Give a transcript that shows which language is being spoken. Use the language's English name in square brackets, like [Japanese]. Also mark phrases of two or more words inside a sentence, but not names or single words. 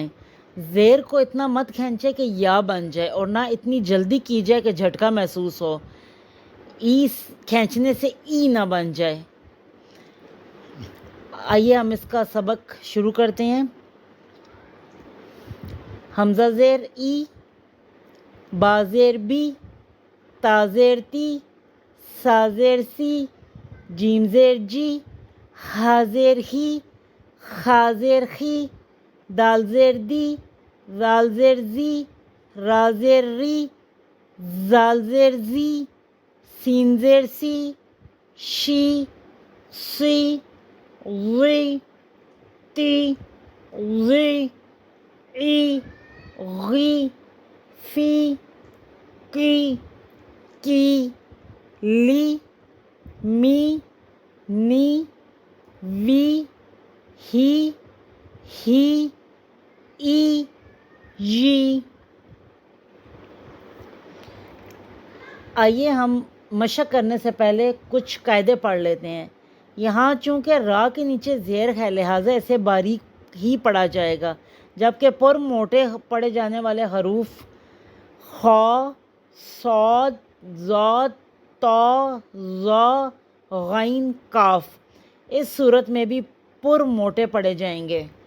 [Urdu] زیر کو اتنا مت کھینچے کہ یا بن جائے، اور نہ اتنی جلدی کی جائے کہ جھٹکا محسوس ہو، ای کھینچنے سے ای نہ بن جائے۔ آئیے ہم اس کا سبق شروع کرتے ہیں۔ حمزہ زیر ای، با زیر بی، تا زیر تی، سا زیر سی، جیم زیر جی، ہا زیر ہی، خا زیر خی، دال زیر دی، زال زیر زی، را زیر ری، زال زیر زی، سین زیر سی، شی، سی، غی، تی، غی، ای، غی، فی، کی، لی، می، نی، وی، ہی، ای، یی۔ آئیے ہم مشق کرنے سے پہلے کچھ قاعدے پڑھ لیتے ہیں۔ یہاں چونکہ را کے نیچے زیر ہے، لہٰذا اسے باریک ہی پڑھا جائے گا، جبکہ پر موٹے پڑھے جانے والے حروف خا، صاد، ضاد، طا، ظا، غین، کاف اس صورت میں بھی پر موٹے پڑھے جائیں گے۔